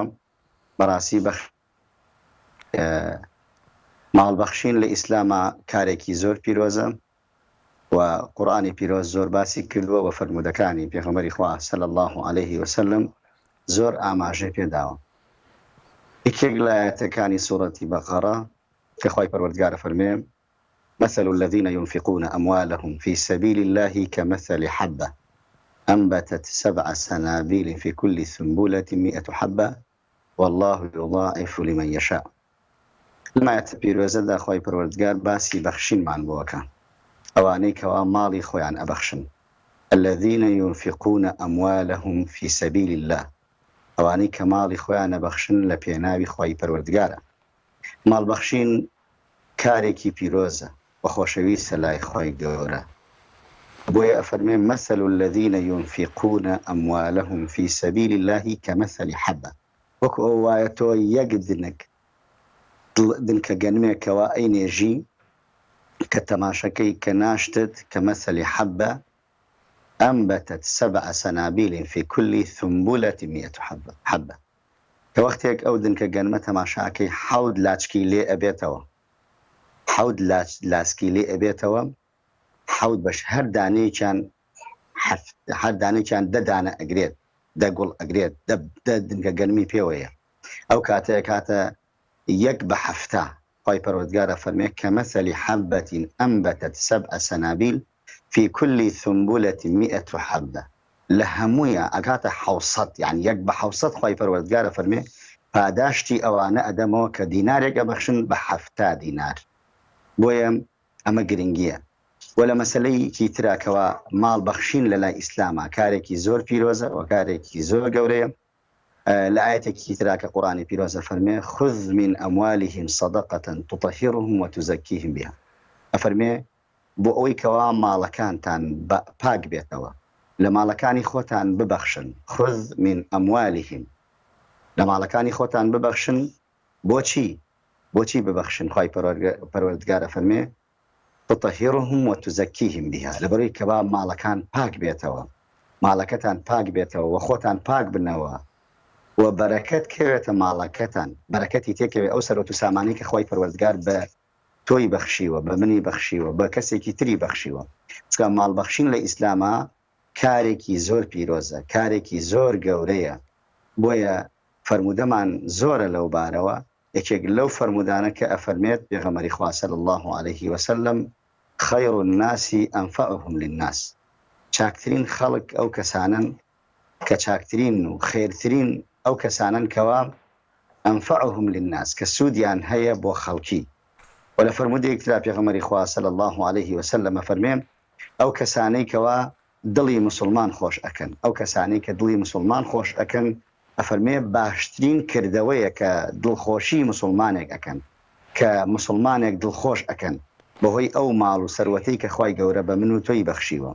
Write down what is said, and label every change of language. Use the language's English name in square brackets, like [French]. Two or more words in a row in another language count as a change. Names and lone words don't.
[Central Kurdish] بەڕاستی ماڵبەخشین لە ئیسلامە کارێکی زۆر پیرۆزە و قورئانی پیرۆز زۆر باسی کردووە و فەرمودەکانی پێغەمبەری خوا [Arabic] صلی الله عليه وسلم [Central Kurdish] زۆر ئاماژەی پێداوە. یەکێک لە ئایەتەکانی سوورەتی بەقەرە کە خوای پەروەردگار فەرمێ [Arabic] مثل الذين ينفقون أموالهم في سبيل الله كمثل حبة أنبتت 7 سنابل في كل سنبلة 100 حبة والله يضاعف لمن يشاء. [Central Kurdish] لما يتبيروزە دا خوای پەروەردگار باسی بەخشینمان بووەکە ئەوانەی کەوا ماڵی خۆیان ئەبەخشن. [Arabic] الذين ينفقون أموالهم في سبيل الله [Central Kurdish] ئەوانەی کە ماڵی خۆیان ئەبەخشن لە پێناوی خوای پەروەردگارە. ماڵبەخشین کارێکی پیرۆزە و خۆشەویستە لای خۆی گەورە. بۆیە ئەفەرمێ [Arabic] مثل الذين ينفقون أموالهم في سبيل الله كمثل حبة [Central Kurdish] وەکو ئەو وایە تۆ یەک دنکە گەنمێکەوە ئەینێژی کە تەماشەکەی کە ناشتت [Arabic] كمثل حبة أنبتت 7 سنابل في كل ثنبلة 100 حبة [Central Kurdish] کە وەختێک ئەو دنکە گەنمە تەماشاکەی 7 لاچکی لێ ئەبێتەوە 7 لاسکی لێ ئەبێتەوە 7 بەش هەر دانەیەکیان 10 دانە ئەگرێت 10 گوڵ ئەگرێت 10 دنکە گەنمی پێوەیە. ئەو کاتەیە کاتە 1 بە 7 خوای پەروەردگارە فەرمێ [Arabic] كمثل حبة أنبتت 7 سنابل في كل ثنبلة 100 حبة [Central Kurdish] لە هەموویە ئەکاتە 700 یعنی 1 بە 700 خوای پەروەردگارە فەرمێ پاداشتی ئەوانە ئەدەمەوە کە دینارێک ئەبەخشن بە 7 دینار. بۆیە ئەمە گرنگیە. و لە مەسەلەیەکی تراکەوە ماڵ بەخشین لە لای ئیسلامە کارێکی زۆر پیرۆزە و کارێکی زۆر گەورەیە. لە ئاەتێکی تراکە قورئانی پیرۆزە فەرمێ [Arabic] خذ من أموالهم صدقة تطهرهم وتزكيهم بها. [Central Kurdish] ئەفەرمێ بۆ ئەوەی کەوا ماڵەکانتان پاک بێتەوە لە ماڵەکانی خۆتان ببەخشن. [Arabic] خذ من أموالهم [Central Kurdish] لە ماڵەکانی خۆتان ببەخشن. بۆچی ببەخشن؟ خوای پەروەردگارە فەرمێ [Arabic] تطهرهم وتزكيهم بها [Central Kurdish] لەبەرەوەی کەوا ماڵەکان پاک بێتەوە ماڵەکەتان پاک بێتەوە و خۆتان پاک بنەوە و بەرەکەت کەوێتە ماڵەکەتان بەرەکەتی تێکەوێ ئەو سەرۆت و سامانی کە خوای پەروەردگار بە تۆی بەخشیوە بە منی بەخشیوە بە کەسێکی تری بەخشیوە. چکە ماڵبەخشین لە ئیسلامە کارێکی زۆر پیرۆزە کارێکی زۆر گەورەیە. بۆیە فەرمودەمان زۆرە لەو بارەوە. یەکێک لەو فەرمودانە کە ئەفەرمێت پێغەمبەری خوا [Arabic] صلی الله عليه وسلم خير الناس أنفعهم للناس [Central Kurdish] چاکترین خەڵک ئەو کەسانن کە چاکترین و خێرترین ئەو کەسانن کەوا [Arabic] أنفعهم للناس [Central Kurdish] کە سوودیان هەیە بۆ خەڵکی. و لە فەرمودەیەک ترا پێغەمبەری خوا [Arabic] صلی الله عليه وسلم [Central Kurdish] ئەفەرمێ ئەو کەسانەی کەوا دڵی مسلمان خۆش ئەکەن ئەو کەسانەی کە دڵی مسلمان خۆش ئەکەن ئەفەرمێ باشترین کردەوەیە کە دڵخۆشی مسلمانێک ئەکەن کە مسلمانێک دڵخۆش ئەکەن بەهۆی ئەو ماڵ و سەروەتەی کە خوای گەورە بە من و تۆی بەخشیوە.